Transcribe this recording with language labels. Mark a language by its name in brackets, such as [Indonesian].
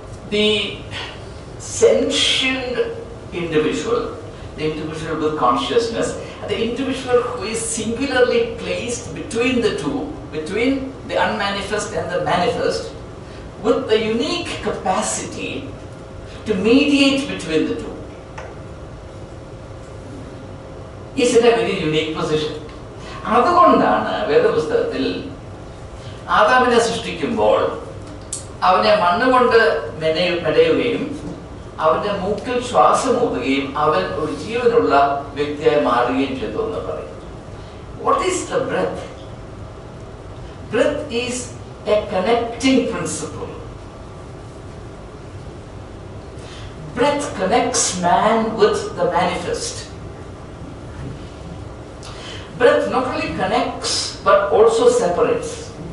[English] The sentient individual, the individual with consciousness, the individual who is singularly placed between the two, between the unmanifest and the manifest, with the unique capacity to mediate between the two, is in a very unique position. [Malayalam] അതുകൊണ്ടാണ് വേദപുസ്തകത്തിൽ ആദാമിനെ സൃഷ്ടിക്കുമ്പോൾ അവനെ മണ്ണുകൊണ്ട് മെനയുകയും അവന്റെ മൂക്കിൽ ശ്വാസം ഊതുകയും അവൻ ഒരു ജീവനുള്ള വ്യക്തിയായി മാറുകയും ചെയ്തു എന്ന് പറയും. [English] What is the breath? Breath is a connecting principle. Breath connects man with the manifest. Breath not only connects but also separates.